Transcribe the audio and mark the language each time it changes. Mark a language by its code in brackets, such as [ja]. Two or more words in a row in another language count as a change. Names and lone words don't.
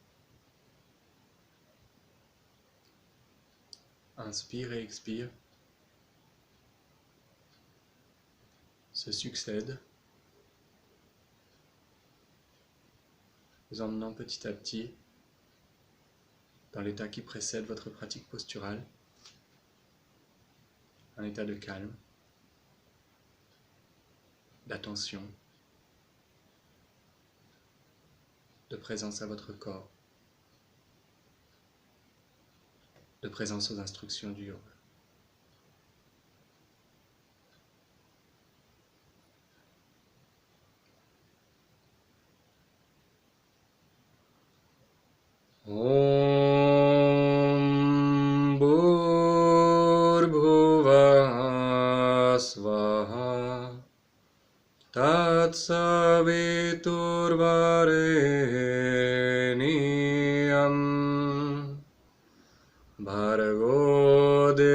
[fr] Inspire et expire se succèdent, vous emmenant petit à petit dans l'état qui précède votre pratique posturale, un état de calme, d'attention, de présence à votre corps, de présence aux instructions du yoga. [sa] Om Bhurбhuvah Swaha Tatsaviturvarenyam Bhargo